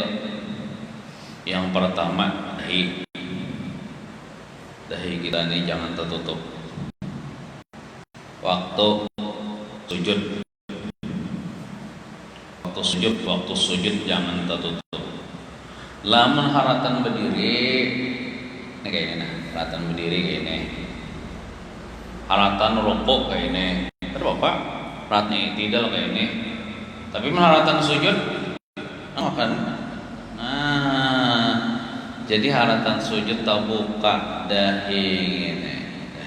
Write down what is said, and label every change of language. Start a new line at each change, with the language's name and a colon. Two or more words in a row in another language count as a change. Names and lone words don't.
Indonesian: Yang pertama, dahi. Dahi kita ini jangan tertutup waktu sujud. Waktu sujud jangan tertutup.
Banjar: Lamun haratan berdiri, ini kayak ini nah, haratan berdiri kayak ini. Haratan rukuk kayak ini. Terus Bapak, haratan tidak kayak ini. Tapi haratan sujud kan. Nah, jadi haratan sujud tak buka dahi ini, dahi.